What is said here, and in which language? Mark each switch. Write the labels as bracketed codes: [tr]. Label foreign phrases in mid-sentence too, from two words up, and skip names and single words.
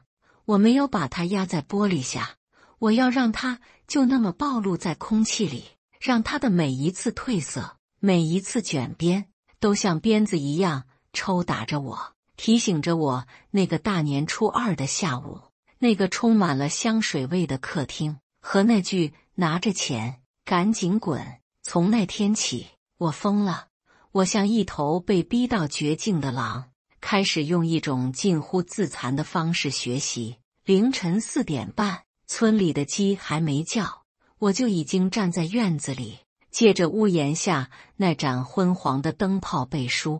[zh] 我沒有把它壓在玻璃下，我要讓它就那麼暴露在空氣裡，讓它的每一次褪色，每一次捲邊，都像鞭子一樣抽打着我，提醒着我那個大年初2的下午，那個充滿了香水味的客廳，和那句拿着錢趕緊滾。從那天起，我瘋了，我像一頭被逼到絕境的狼，開始用一種近乎自殘的方式學習。凌晨4點半，村裡的雞還沒叫，我就已經站在院子裡，借着屋檐下那盞昏黃的燈泡背書。